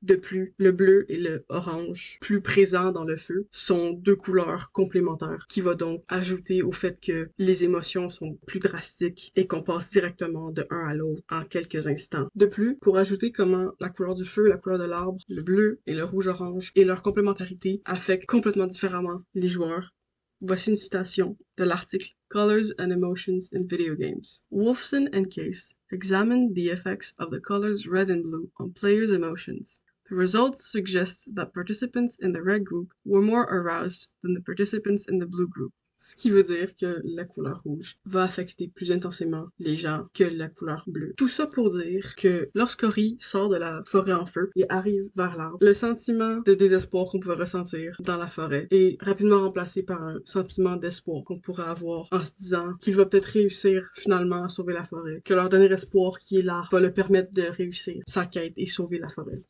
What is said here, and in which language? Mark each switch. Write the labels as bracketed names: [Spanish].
[French] De plus, le bleu et le orange, plus présents dans le feu, sont deux couleurs complémentaires qui va donc ajouter au fait que les émotions sont plus drastiques et qu'on passe directement de un à l'autre en quelques instants. De plus, pour ajouter comment la couleur du feu, la couleur de l'arbre, le bleu et le rouge-orange et leur complémentarité affectent complètement différemment les joueurs, voici une citation de l'article Colors and Emotions in Video Games. [English] Wolfson and Case examined the effects of the colors red and blue on players' emotions. The results suggest that participants in the red group were more aroused than the participants in the blue group. [French] Ce qui veut dire que la couleur rouge va affecter plus intensément les gens que la couleur bleue. Tout ça pour dire que lorsqu'Ori sort de la forêt en feu et arrive vers l'arbre, le sentiment de désespoir qu'on pouvait ressentir dans la forêt est rapidement remplacé par un sentiment d'espoir qu'on pourrait avoir en se disant qu'il va peut-être réussir finalement à sauver la forêt, que leur dernier espoir qui est l'arbre va le permettre de réussir sa quête et sauver la forêt.